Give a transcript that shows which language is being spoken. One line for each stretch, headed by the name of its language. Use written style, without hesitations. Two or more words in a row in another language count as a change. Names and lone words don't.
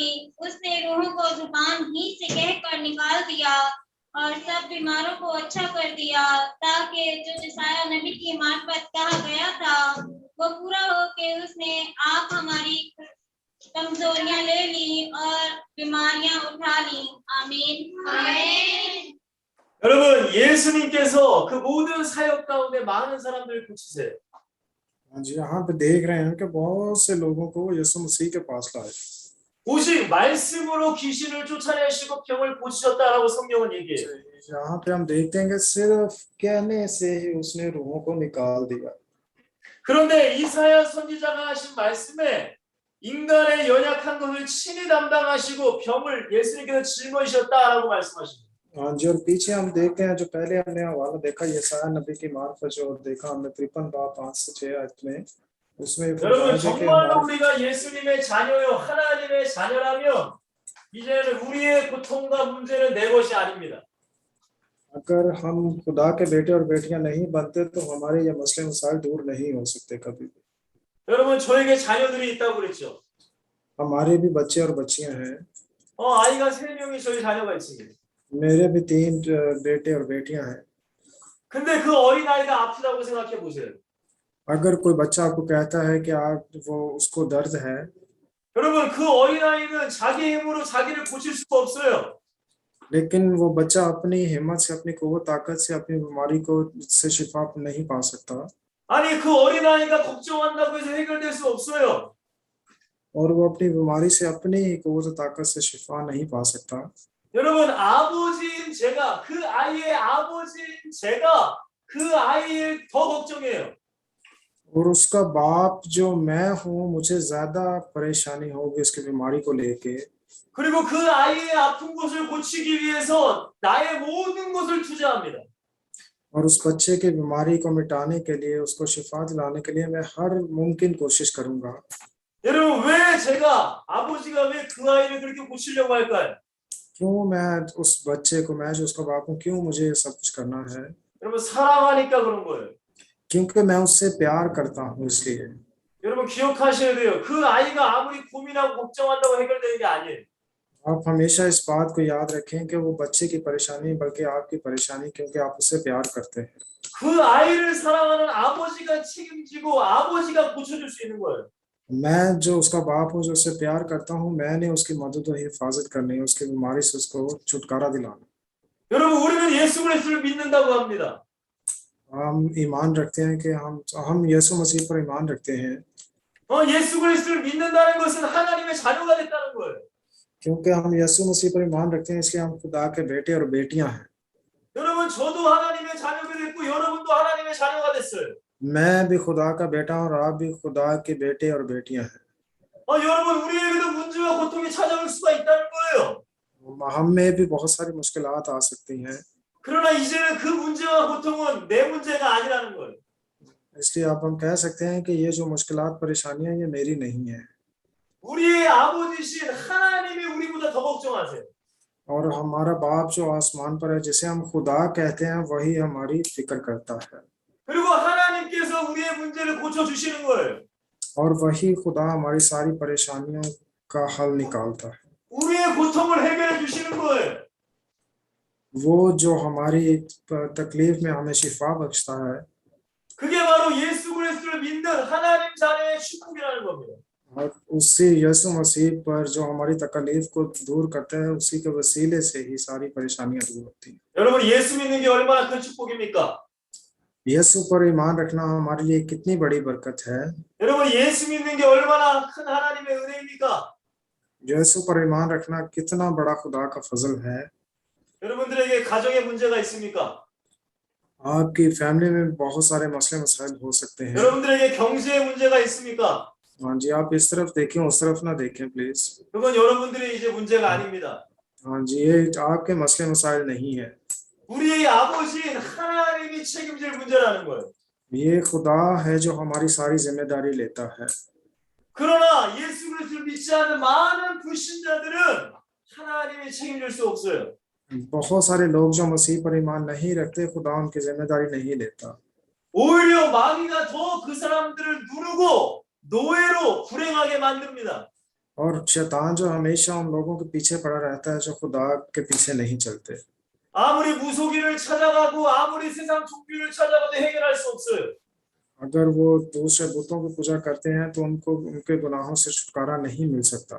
Hindi: उसने रूहों को जुबान ही से कहकर निकाल दिया और सब बीमारों को अच्छा कर दिया, ताकि जो यशायाह नबी की मार्फत कहा गया था वो पूरा हो कि उसने आप हमारी कमजोरियां ले ली और बीमारियां उठा ली। आमीन आमीन।
Korean: 여러분, 예수님께서 그 모든 사역 가운데 많은 사람들을 고치세요.
Hindi: हाँ जी, यहाँ पे देख रहे हैं कि बहुत से लोगों को यीशु मसीह के पास लाए।
Korean: 오직 말씀으로 귀신을 쫓아내시고 병을 고치셨다라고 성경은 얘기해요.
Hindi: यहाँ पे हम देखते हैं कि सिर्फ कहने से ही उसने रूहों को निकाल दिया।
Korean: 그런데 이사야 선지자가 하신 말씀에 인간의 연약한 것을 친히 담당하시고 병을 예수님께서 짊어지셨다라고 말씀하십니다.
Hindi: हाँ जी, और पीछे हम देखते हैं जो पहले हमने हवाला देखा यशायाह नबी की मार्फत जो देखा हमने 53 बाब 5 से 6 आयत में, उसमें
Korean: 여러분, 정말로 우리가 예수님의 자녀요 하나님의 자녀라면 이제는 우리의 고통과 문제는 내 것이 아닙니다.
Hindi: अगर हम खुदा के बेटे और बेटियां नहीं बनते तो हमारे ये मसले मसाइल दूर नहीं हो सकते कभी भी।
Korean: 여러분, 저에게 자녀들이 있다고 그랬죠.
Hindi: हमारे भी बच्चे और बच्चियां हैं।
Korean: 아이가 3명이 저희 자녀가 있습니다.
Hindi: मेरे भी 3 बेटे और बेटियां हैं।
Korean: 근데 그 어린아이가 아프다고 생각해 보세요.
Hindi: अगर कोई बच्चा आपको कहता है कि आप वो उसको दर्द है,
Korean: 여러분, 그 어린아이는 자기 힘으로 자기를 고칠 수가 없어요.
Hindi: लेकिन वो बच्चा अपनी हिम्मत से, अपनी कुव्वत ताकत से अपनी बीमारी को से शिफा नहीं पा सकता।
Korean: 아니, 그 어린아이가 걱정한다고 해서 해결될 수 없어요.
Hindi: और वो अपनी बीमारी से अपनी कुव्वत ताकत से शिफा नहीं पा सकता।
Korean: 여러분, 아버지인 제가, 그 아이의 아버지인 제가 그 아이를 더 걱정해요.
Hindi: और उसका बाप जो मैं हूँ, मुझे ज्यादा परेशानी होगी उसकी बीमारी को लेके।
Korean: 그리고 그 아이의 아픈 곳을 고치기 위해서 나의 모든 것을 투자합니다.
Hindi: और उस बच्चे की बीमारी को मिटाने के लिए, उसको शिफा दिलाने के लिए मैं हर मुमकिन कोशिश करूंगा।
Korean: 여러분, 왜 제가 아버지가 왜 그 아이를 그렇게 고치려고 할까요?
Hindi: क्यों मैं उस बच्चे को, मैं जो उसका बाप हूँ, क्यों मुझे ये सब कुछ करना है?
Korean: 여러분, 사랑하니까 그런 거예요.
Hindi: क्योंकि मैं उससे प्यार करता हूँ इसलिए।
Korean: 여러분, 기억하셔야 돼요. 그 아이가 아무리 고민하고 걱정한다고 해결되는 게 아니에요.
Hindi: आप हमेशा इस बात को याद रखें कि वो बच्चे की परेशानी बल्कि आपकी परेशानी, क्योंकि आप उससे प्यार करते हैं।
Korean: 그 아이를 사랑하는 아버지가 책임지고 아버지가 고쳐줄 수 있는 거예요.
Hindi: मैं जो उसका बाप हूँ, जो उससे प्यार करता हूँ, मैंने उसकी मदद और हिफाजत करनी है, उसकी बीमारी से उसको छुटकारा दिलाना।
Korean: 여러분, 우리는 예수 그리스도를 믿는다고 합니다.
Hindi: हम ईमान रखते हैं कि हम यीशु मसीह पर ईमान रखते हैं।
Korean: 예수 그리스도를 믿는다는 것은 하나님의 자녀가 됐다는 거예요.
Hindi: क्योंकि हम यीशु मसीह पर ईमान रखते हैं, इसलिए हम खुदा के बेटे और बेटियां हैं।
Korean: 여러분, 저도 하나님의 자녀가 됐고 여러분도 하나님의 자녀가 됐어요.
Hindi: मैं भी खुदा का बेटा हूं और आप भी खुदा के बेटे और बेटियां हैं।
Korean: 여러분, 우리에게도 문제와 고통이 찾아올 수가 있다는 거예요.
Hindi: हम में भी बहुत सारी मुश्किलात आ सकती हैं,
Korean: 그러나 이제는 그 문제와 고통은 내 문제가 아니라는 거예요.
Hindi: इसलिए अब हम कह सकते हैं कि ये जो मुश्किलात परेशानियां ये मेरी नहीं है।
Korean: 우리의 아버지신 하나님이 우리보다 더 걱정하세요.
Hindi: और हमारा बाप जो आसमान पर है, जिसे हम खुदा कहते हैं, वही हमारी फिक्र करता है।
Korean: 그리고 하나님께서 우리의 문제를 고쳐 주시는 거예요.
Hindi: और वही खुदा हमारी सारी परेशानियों का हल निकालता है।
Korean: 우리의 고통을 해결해 주시는 거예요.
Hindi: वो जो हमारी तकलीफ में हमें शिफा बख्शता है,
Korean: 그게 바로 예수 그리스도를 믿는 하나님 자녀의 축복이라는 겁니다.
Hindi: और उसी यीशु मसीह पर जो हमारी तकलीफ को दूर करता है, उसी के वसीले से ही सारी परेशानियां दूर होती हैं।
Korean: 여러분, 예수 믿는 게 얼마나 큰 축복입니까?
Hindi: यीशु पर ईमान रखना हमारे लिए कितनी बड़ी बरकत है।
Korean: 여러분, 예수 믿는 게 얼마나 큰 하나님의 은혜입니까?
Hindi: यीशु पर ईमान रखना कितना बड़ा खुदा का फजल है।
Korean: 여러분들에게 가정에 문제가 있습니까?
Hindi: आपकी फैमिली में बहुत सारे मसले मसाइल हो सकते हैं।
Korean: 여러분들에게 경제에 문제가 있습니까?
Hindi: हाँ जी, आप इस तरफ देखें, उस तरफ ना देखें प्लीज।
Korean: 그건 여러분들의 이제 문제가 아닙니다.
Hindi: हाँ जी, ये आपके मसले मसाइल नहीं है।
Korean: 우리의 아버지인 하나님이 책임질 문제라는 거예요.
Hindi: ये खुदा है जो हमारी सारी जिम्मेदारी लेता है।
Korean: 그러나 예수 그리스도를 믿지 않는 많은 불신자들은 하나님이 책임질 수 없어요.
Hindi: बहुत सारे लोग जो मसीह पर ईमान नहीं रखते, खुदा उनकी जिम्मेदारी नहीं लेता।
Korean: 오히려 마귀가 더 그 사람들을 누르고 노예로 불행하게 만듭니다.
Hindi: और शैतान जो हमेशा उन लोगों के पीछे पड़ा रहता है जो खुदा के पीछे नहीं चलते।
Korean: 아무리 무속인을 찾아가고 아무리 세상 종교를 찾아가도 해결할 수 없어요.
Hindi: अगर वो दूसरे बुतों की पूजा करते हैं तो उनको उनके गुनाहों से छुटकारा नहीं मिल सकता।